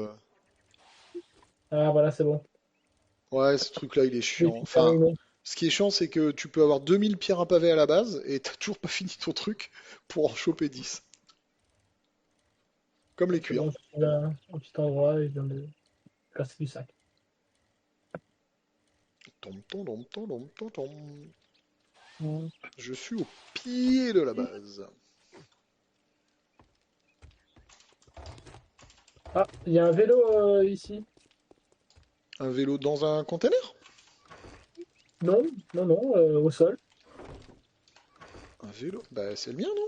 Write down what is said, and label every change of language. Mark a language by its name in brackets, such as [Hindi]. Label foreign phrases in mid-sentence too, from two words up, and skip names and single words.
[French] Ah, voilà, c'est bon. Ouais, ce truc-là il est Je chiant. suis Enfin, terminé. ce qui est chiant c'est que tu peux avoir 2000 pierres à pavé à la base et t'as toujours pas fini ton truc pour en choper 10. Comme les C'est cuirs. bon, je suis là, un petit endroit et je viens de casser du sac. Tom, tom, tom, tom, tom, tom, tom. Hmm. Je suis au pied de la base. Ah, il y a un vélo ici. Un vélo dans un container? Non, non, non, au sol. Un vélo? Bah c'est le mien, non?